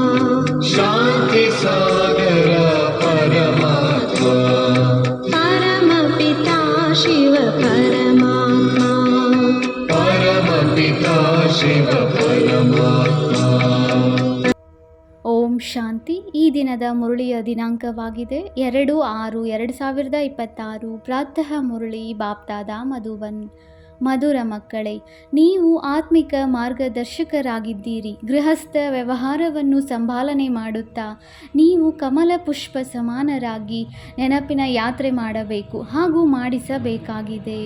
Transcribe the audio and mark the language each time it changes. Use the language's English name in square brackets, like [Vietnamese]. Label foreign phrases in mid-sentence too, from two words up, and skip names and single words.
[Hindi] शान्तिसागरा परमात्मा, परमपिता शिव परमात्मा, परमपिता शिव परमात्मा। [Kannada] ಓಂ ಶಾಂತಿ. ಈ ದಿನದ ಮುರಳಿಯ ದಿನಾಂಕವಾಗಿದೆ 2/6/2026. ಪ್ರಾತಃ ಮುರಳಿ ಬಾಪ್ದಾದ ಮಧುಬನ್. ಮಧುರ ಮಕ್ಕಳೇ, ನೀವು ಆತ್ಮಿಕ ಮಾರ್ಗದರ್ಶಕರಾಗಿದ್ದೀರಿ. ಗೃಹಸ್ಥ ವ್ಯವಹಾರವನ್ನು ಸಂಭಾಲನೆ ಮಾಡುತ್ತಾ ನೀವು ಕಮಲ ಪುಷ್ಪ ಸಮಾನರಾಗಿ ನೆನಪಿನ ಯಾತ್ರೆ ಮಾಡಬೇಕು ಹಾಗೂ ಮಾಡಿಸಬೇಕಾಗಿದೆ.